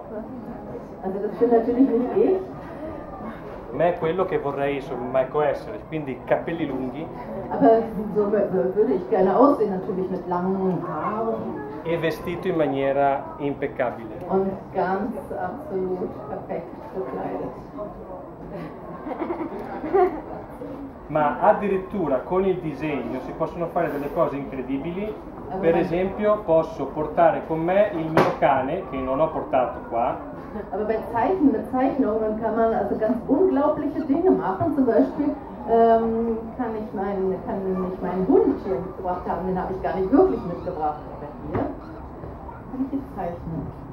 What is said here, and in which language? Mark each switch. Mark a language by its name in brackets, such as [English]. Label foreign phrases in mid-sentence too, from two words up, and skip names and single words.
[German] Also das bin natürlich nicht ich. [Italian] ma è quello che vorrei insomma, ecco, essere, quindi capelli lunghi [German] Aber so würde ich gerne aussehen, natürlich mit langen Haaren [Italian] e vestito in maniera impeccabile. [German] und ganz absolut perfekt gekleidet. [Italian] Ma addirittura con il disegno si possono fare delle cose incredibili. Per esempio posso portare con me il mio cane, che non ho portato qua. [German] Aber bei Zeichnungen kann man also ganz unglaubliche Dinge machen. Zum Beispiel kann ich meinen Hund hier mitgebracht haben, den habe ich gar nicht wirklich mitgebracht. Aber hier kann ich jetzt zeichnen.